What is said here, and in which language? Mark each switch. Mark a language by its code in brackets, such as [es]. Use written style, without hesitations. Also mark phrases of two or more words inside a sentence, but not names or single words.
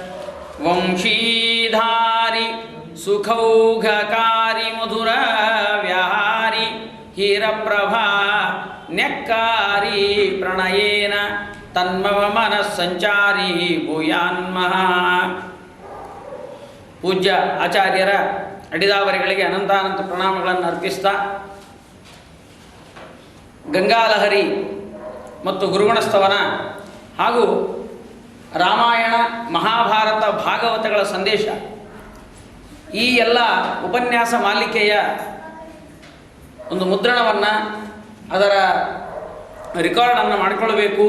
[sa] ವಂಶೀಧಾರಿ ಸುಖೌಘಕಾರಿ ಮಧುರ ವ್ಯಾಹಾರಿ ಹೀರಪ್ರಭಾ ನ್ಯಕ್ಕಾರಿ ಪ್ರಣಯೇನ ತನ್ಮವ ಮನಸ್ಸಂಚಾರಿ ಭೂಯಾನ್ಮಃ. [kn] ಪೂಜ್ಯ ಆಚಾರ್ಯರ ಅಡಿದಾವರಿಗಳಿಗೆ ಅನಂತಾನಂತ ಪ್ರಣಾಮಗಳನ್ನು ಅರ್ಪಿಸ್ತಾ ಗಂಗಾಲಹರಿ ಮತ್ತು ಗುರುಗುಣಸ್ತವನ ಹಾಗೂ ರಾಮಾಯಣ ಮಹಾಭಾರತ ಭಾಗವತಗಳ ಸಂದೇಶ ಈ ಎಲ್ಲ ಉಪನ್ಯಾಸ ಮಾಲಿಕೆಯ ಒಂದು ಮುದ್ರಣವನ್ನು ಅದರ ರೆಕಾರ್ಡನ್ನು ಮಾಡಿಕೊಳ್ಳಬೇಕು.